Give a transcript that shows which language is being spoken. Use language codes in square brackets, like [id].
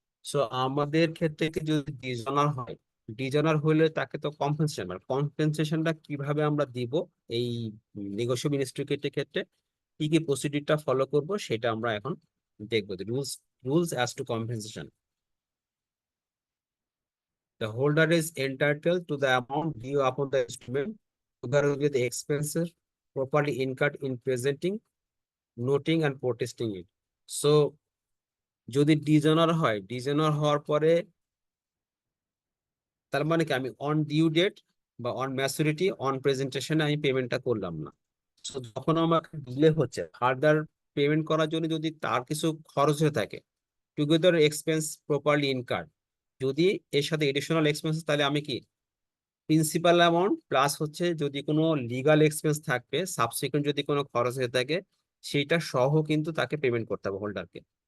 [bn] So আমাদের ক্ষেত্রে কি যদি ডিসঅনার হয়, ডিসঅনার হলে তাকে তো কম্পেনসেশন, মানে কম্পেনসেশনটা কিভাবে আমরা দিব এই নেগোশিয়েবল ইনস্ট্রুমেন্টের ক্ষেত্রে কি কি প্রসিডিউরটা ফলো করব সেটা আমরা এখন দেখবো। [en] Rules as to compensation. The holder is entitled to the amount due upon the instrument, together with the expenses properly incurred in presenting, noting, and protesting it. [bn] So, যদি ডিজনার হয়, ডিজনার হওয়ার পরে তার মানে কি আমি অন ডিউ ডেট বা on maturity on প্রেজেন্টেশনে আমি পেমেন্টটা করলাম না। So, যখন আমাকে ডিলে হচ্ছে ফার্দার পেমেন্ট করার জন্য যদি তার কিছু খরচ হয়ে থাকে, [en] together expense properly incurred, [bn] যদি এর সাথে এডিশনাল এক্সপেন্স, তাহলে আমি কি প্রিন্সিপাল অ্যামাউন্ট প্লাস হচ্ছে যদি কোনো লিগাল এক্সপেন্স থাকবে, সাবসিকুয়েন্ট যদি কোনো খরচ হয়ে থাকে, সেইটা সহ কিন্তু তাকে পেমেন্ট করতে হবে হোল্ডারকে।